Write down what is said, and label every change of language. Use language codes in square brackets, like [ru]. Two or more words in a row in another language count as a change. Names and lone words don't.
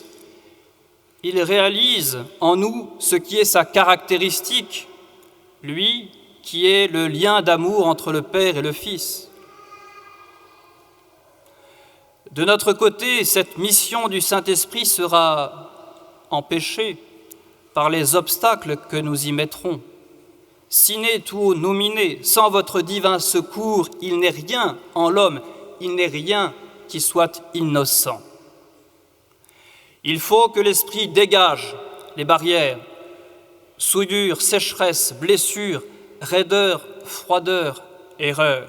[fr] Il réalise en nous ce qui est sa caractéristique, lui qui est le lien d'amour entre le Père et le Fils. De notre côté, cette mission du Saint-Esprit sera empêchée par les obstacles que nous y mettrons. [la] Sine tuo nomine, [fr] sans votre divin secours, il n'est rien en l'homme, il n'est rien qui soit innocent. Il faut que l'Esprit dégage les barrières, souillure, sécheresse, blessure, raideur, froideur, erreur.